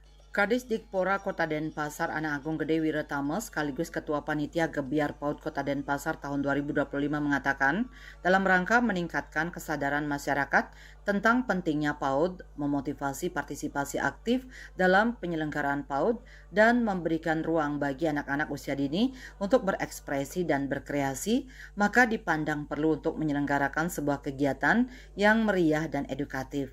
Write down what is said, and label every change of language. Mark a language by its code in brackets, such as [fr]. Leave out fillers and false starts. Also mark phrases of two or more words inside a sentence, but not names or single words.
[id] Kadis Dikpora Kota Denpasar Ana Agung Gede Wiratama sekaligus Ketua Panitia Gebiar PAUD Kota Denpasar tahun 2025 mengatakan dalam rangka meningkatkan kesadaran masyarakat tentang pentingnya PAUD, memotivasi partisipasi aktif dalam penyelenggaraan PAUD dan memberikan ruang bagi anak-anak usia dini untuk berekspresi dan berkreasi, maka dipandang perlu untuk menyelenggarakan sebuah kegiatan yang meriah dan edukatif.